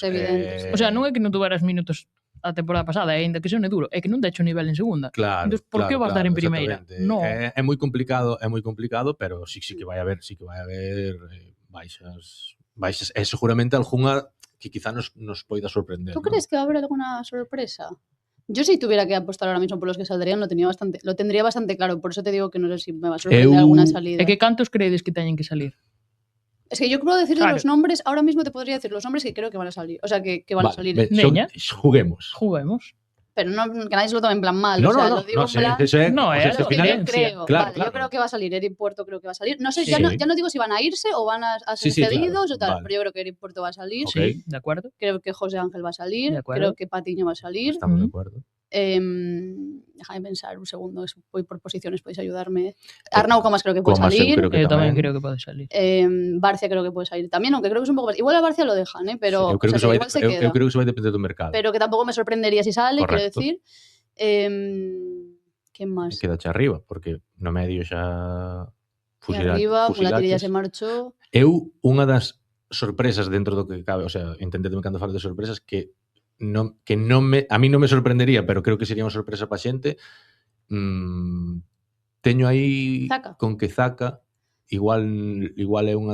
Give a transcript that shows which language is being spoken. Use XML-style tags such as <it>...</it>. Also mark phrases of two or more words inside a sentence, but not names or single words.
<es>O sea,</es> <gl>non é que non tuveras minutos a temporada pasada, ainda que sone duro, é que non te echo nivel en segunda. Claro. Entón, por que vas dar en primeira? No. É moi complicado, pero sí que vai haber baixas, e seguramente algunha que quizá nos poida sorprender.</gl> <es>¿Tú crees que va a haber alguna sorpresa? Yo si tuviera que apostar ahora mismo por los que saldrían, lo tendría bastante claro, por eso te digo que no sé si me va a sorprender alguna salida.</es> <gl>É que cantos credes que teñen que salir?</gl> <es>Es que yo creo decir los nombres, ahora mismo te podría decir los nombres que creo que van a salir, o sea, que van a salir. Juguemos. pero no, que nadie se lo tome en plan mal. No, o sea, no, lo digo no, en plan...</es> <gl>eso é,</gl> <es>No, o sea,</es> <gl>é ao</gl> <es>lo final, que creo, claro, vale, claro. yo creo que va a salir, Eric Puerto creo que va a salir. No sé, Sí. ya no digo si van a irse o van a ser Sí, cedidos claro, o tal, vale. pero yo creo que Eric Puerto va a salir. Ok. Sí, de acuerdo. Creo que José Ángel va a salir, De acuerdo. creo que Patiño va a salir. Estamos de acuerdo. Déjame pensar un segundo, voy por posiciones, podéis ayudarme. Arnau Comas creo que puede Comas,</es> <gl>eu</gl> <es>salir. creo que</es> <gl>Eu tamén tamén. creo que pode salir.</gl> <es>Barcia creo que puede salir también, aunque creo que es un poco más. Igual a Barcia lo dejan, pero Sí,</es> <gl>eu creo</gl> <es>o sea, que igual se queda.</es> <gl>eu creo que se vai depender do mercado.</gl> <es>Pero que tampoco me sorprendería si sale, quiero Correcto. decir. ¿Quién más?</es> <gl>Quedache arriba, porque no medio xa</gl> <es>Y arriba,</es> <gl>Mulatilla se marchou. Eu, unha das sorpresas dentro do que cabe,</gl> <es>o sea,</es> <gl>entendedme cando falo de sorpresas, que a mí non me sorprendería, pero creo que sería unha sorpresa pa xente. Teño aí Zaka. con que Zaka igual é unha</gl>